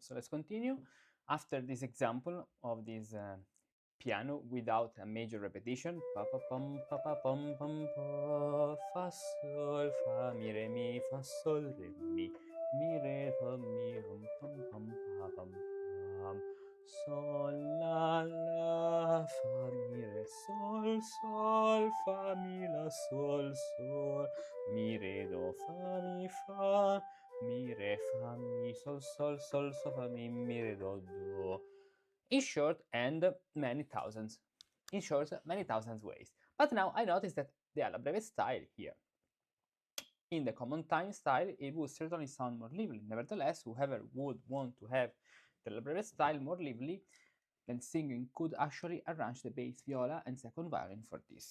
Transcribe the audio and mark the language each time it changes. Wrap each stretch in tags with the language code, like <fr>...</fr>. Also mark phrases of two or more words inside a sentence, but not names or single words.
<en>So let's continue after this example of this piano without a major repetition. Pa pa pum pa pa pum pum pa, fa sol fa mi re mi fa sol re mi re fa mi rum pum pum pa pum pam, sol la la fa mi re sol sol fa mi la sol sol mi re do fa mi re fa mi sol sol sol so fa mi re do do. In short, and many thousands. In short, many thousands ways. But now I notice that the alla breve style here, in the common time style, it would certainly sound more lively. Nevertheless, whoever would want to have the alla breve style more lively than singing could actually arrange the bass viola and second violin for this.</en>